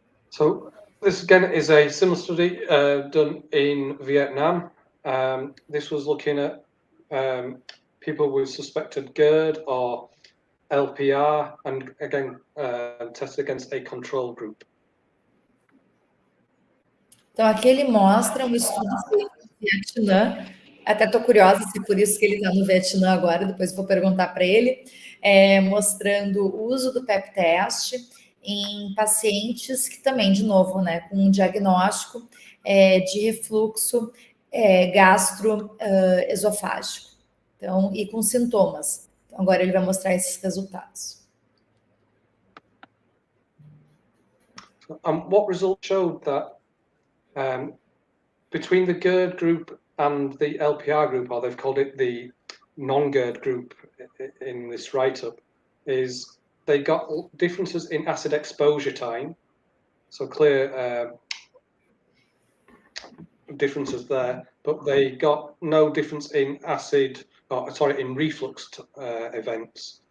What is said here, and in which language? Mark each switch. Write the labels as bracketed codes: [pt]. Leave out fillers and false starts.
[en] So this again is a similar study done in Vietnam. This was looking at people with suspected GERD or LPR, and again, tested against a control group. [pt] Então, aqui ele mostra um estudo feito no Vietnã. Até estou curiosa se por isso que ele está no Vietnã agora, depois vou perguntar para ele, mostrando o uso do PEP teste em pacientes que também, de novo, né, com um diagnóstico de refluxo gastroesofágico, então, e com sintomas. Então, agora ele vai mostrar esses resultados. [en] What results showed that between the GERD group and the LPR group, or they've called it the non-GERD group in this write-up, is they got differences in acid exposure time, so clear differences there, but they got no difference in in reflux events.